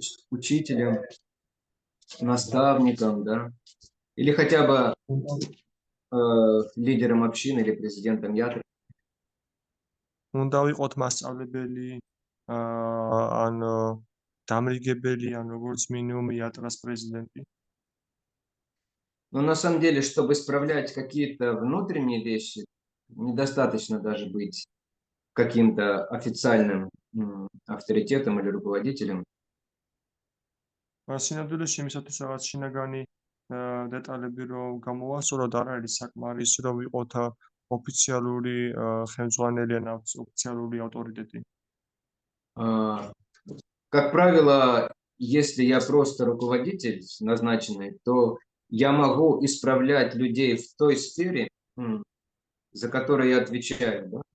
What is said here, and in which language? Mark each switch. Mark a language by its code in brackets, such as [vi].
[ru] учителем, наставником, да, или хотя бы лидером общины или президентом ятры. [ka] უნდა ვიყოთ მასწავლებელი, ან დამრიგებელი, ან როგორც მინიმუმ იატრას პრეზიდენტი. [ru] Но на самом деле, чтобы исправлять какие-то внутренние вещи, недостаточно даже быть каким-то официальным авторитетом или руководителем. [ka] სინამდვილეში იმისათვის რაღაც შინაგანი დეტალები რომ გამოვასწოროთ, არ არის საკმარისი რომ ვიყოთ ოფიციალური ხელმძღვანელი ან ოფიციალური ავტორიტეტი. [ru] Как правило, если я просто руководитель назначенный, то я могу исправлять людей в той сфере, за которую я отвечаю, да?